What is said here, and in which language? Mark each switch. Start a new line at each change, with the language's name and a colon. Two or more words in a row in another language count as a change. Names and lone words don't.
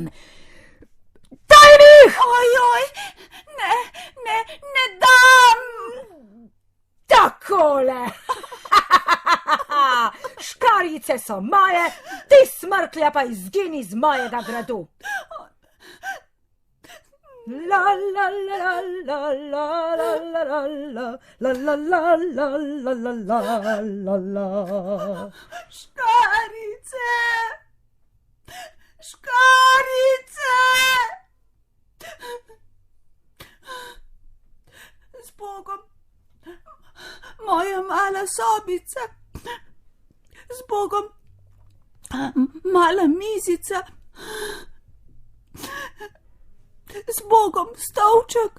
Slovenian: Daj mi jih! Ojoj, ne dam! Takole! Škarjice so moje, ti smrklja pa izgini z mojega gradu. La la la la la la la la la la la la la la la la. Škarjice! Z Bogom, moja mala sobica, z Bogom, mala mizica, z Bogom stolček.